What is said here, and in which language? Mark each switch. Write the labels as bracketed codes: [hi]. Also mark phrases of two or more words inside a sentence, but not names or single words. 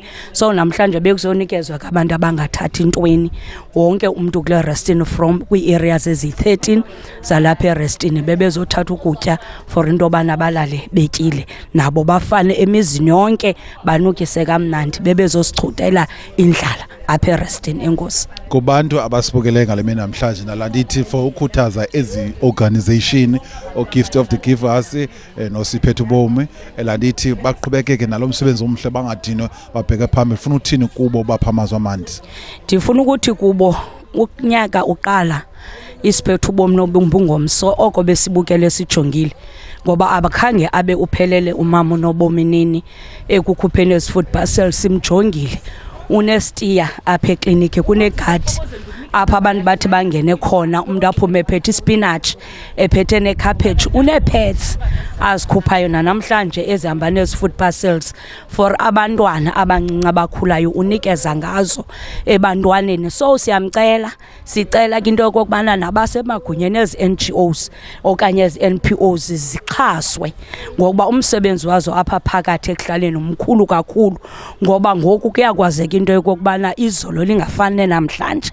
[xh] So namhlanje bekuzonikezwa abantu abangathathi intweni wonke umuntu kule Restini from kwi-areas ezi-13 zalapha eRestini bebezothatha ukutya for into bana balale betyile nabo bafane emizini yonke banukise kamnandi bebezosichutela indlala apha eRestini. Enkosi kubantu abasibukele ngalemini namhlanje nalandithi for ukukhuthaza ezi organization o Gift of the Givers nosiphethe ubomi elandithi baqhubekeke nalomsebenzi omhle bangadinwa babheke phambili. Ufuna uthini kubo baphamazwa amanzi? Ndifuna ukuthi kubo unyaka uqala isiphethe ubomi nobumbu ngomso oko besibukele sijongile ngoba abakhange abe uphelele umama nobominini ekukhupheni ezi- [en] food parcels [xh] simjongile. Unestia apha ekliniki kunegadi apha abantu bathi bangene khona umuntu aphume ephethe ispinach ephethe necabbage unepets azikhuphayo namhlanje ezihamba nezi- [en] food parcels [xh] for abantwana abancinci abakhulayo unikeza ngazo ebantwaneni. So sicela into yokubana nabasemagunyeni ezi-NGOs okanye ezi-NPOs zixhaswe ngokuba umsebenzi wazo apha phakathi ekuhlaleni umkhulu kakhulu ngoba ngoku kuyakwazeka into yokubana izolo lingafani namhlanje.